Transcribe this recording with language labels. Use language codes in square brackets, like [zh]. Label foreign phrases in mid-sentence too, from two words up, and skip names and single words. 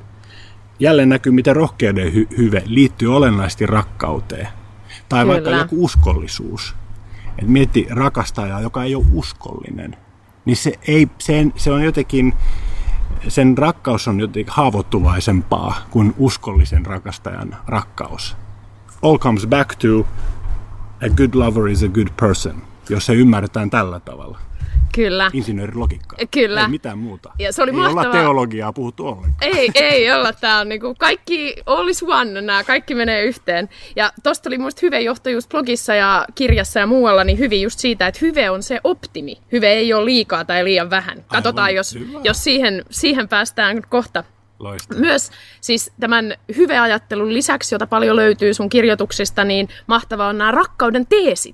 [fi] Jälleen näkyy, miten rohkeuden hyve liittyy olennaisesti rakkauteen. Tai kyllä, vaikka joku uskollisuus. Et mieti rakastajaa, joka ei ole uskollinen. Niin se on jotenkin, sen rakkaus on jotenkin haavoittuvaisempaa kuin uskollisen rakastajan rakkaus. [en] All comes back to a good lover is a good person, [fi] jos se ymmärretään tällä tavalla. Kyllä. Insinöörilogiikkaa. Kyllä. Ei mitään muuta. Ja se oli ei mahtavaa. olla teologiaa puhuttu ollenkaan. Ei olla. Tää on niinku kaikki [en] all is one, [fi] nämä kaikki menee yhteen. Ja tosta oli musta hyve johtajuus blogissa ja kirjassa ja muualla, niin hyvin just siitä, että hyve on se optimi. Hyve ei ole liikaa tai liian vähän. Katsotaan, jos siihen päästään kohta Loistavaa. Myös siis tämän hyveajattelun lisäksi, jota paljon löytyy sun kirjoituksista, niin mahtavaa on nämä rakkauden teesit.